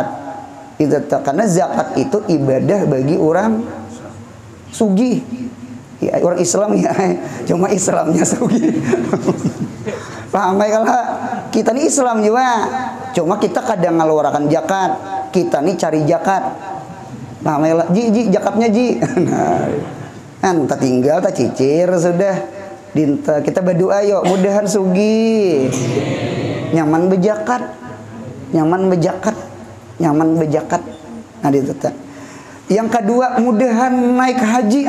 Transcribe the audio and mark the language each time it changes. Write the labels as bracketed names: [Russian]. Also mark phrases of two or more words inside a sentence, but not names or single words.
[Banjar] Itu karena zakat itu ibadah bagi orang sugih. Ya, orang Islam ya, cuma Islamnya sugih. Paham ya kalau kita nih Islam juga, cuma kita kadang ngeluarkan zakat. Kita nih cari zakat. Paham ya? Ji zakatnya ji. Nah, tak tinggal tak cicir sudah. Dinta kita berdoa yuk, mudahan sugih. Nyaman bejakat. Nyaman bejakat. Nah itu. Yang kedua, mudahan naik haji.